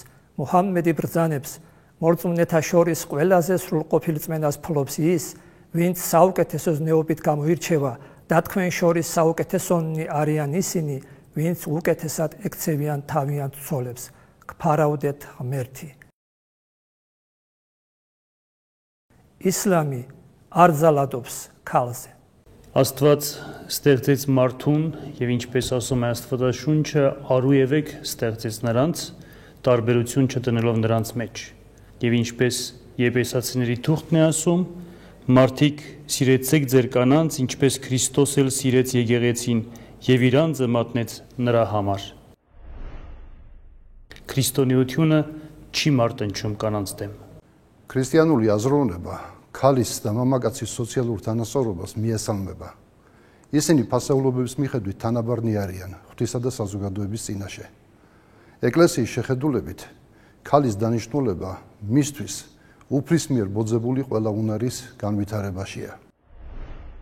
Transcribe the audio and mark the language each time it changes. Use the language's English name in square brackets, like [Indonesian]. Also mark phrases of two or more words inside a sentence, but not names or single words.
[Georgian] მუჰამმედი ბრძანებს, მორწმუნეთა შორის ყველაზე სრულყოფილ წმენას ფლობს ის, ვინც საუკეთესო ზნეობით გამოირჩევა და თქვენ შორის საუკეთესონი არიან ისინი, ვინც უკეთესად ექცევიან თავიანთ ცოლებს. გფარავდეთ ღმერთი. ისლამი არ ძალადობს ქალზე. [Armenian] Աստված ստեղծեց մարդուն եւ ինչպես ասում է Աստվածաշունչը, արույևեք ստեղծեց նրանց, տարբերություն չտնելով նրանց մեջ։ Եվ ինչպես Եփեսացիների թուղթն է ասում, մարդիկ սիրեցեք ձեր կանանց, ինչպես Քրիստոս էլ սիրեց եկեղեցին եւ իր անձը մատնեց նրա համար։ Քրիստոնեությունը չի մարտնչում կանանց դեմ։ [Georgian] Քրիստիանული აზროვნება ქალის და მამაკაცის სოციალურ თანასწორობას მიესალმება. ისინი ფასეულობების მიხედვით თანაბარნი არიან ღვთისა და საზოგადოების წინაშე. ეკლესიის შეხედულებით ქალის დანიშნულება მისთვის უფლის მიერ ბოძებული ყველა უნარის განვითარებაშია.